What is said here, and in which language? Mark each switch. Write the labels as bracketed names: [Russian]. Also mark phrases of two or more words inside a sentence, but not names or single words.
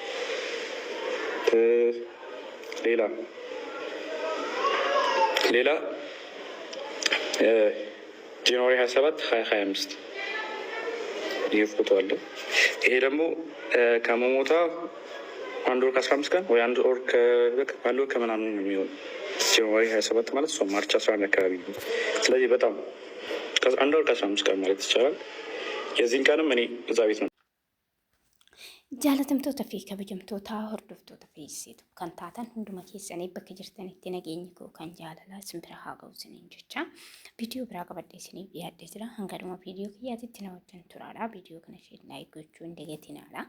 [Amharic] ሌላ ጃንዋሪ 27 2025 ይህ ፎቶ አለ። ይሄ ደግሞ ከመሞታ 1 ወር ከ15 ቀን ወይ 1 ወር ከምናምን ነው የሚሆን። ጃንዋሪ 27 ማለት እሷ ማርች 11 አካባቢ ነው። ስለዚህ በጣም 1 ወር ከ15 ቀን ማለት ይቻላል። የዚህን ቀንም እኔ እዛ ቤት ነው። [Oromo] Jaalatamtoota fi kabajamtoota hordoftoota feesitu kan taatan hunduma keessanii bakka jirtanitti nageenyi koo kan jaalalaa isin bira haa ga'u isiniin jecha viidiyoo biraa qabadhee isiniif dhiyaadhee jira. Hanga dhuma viidiyoo kiyyaatitti na wajjin turaadha. Viidiyoo kana isheen laayik gochuu hin dagatinaadha.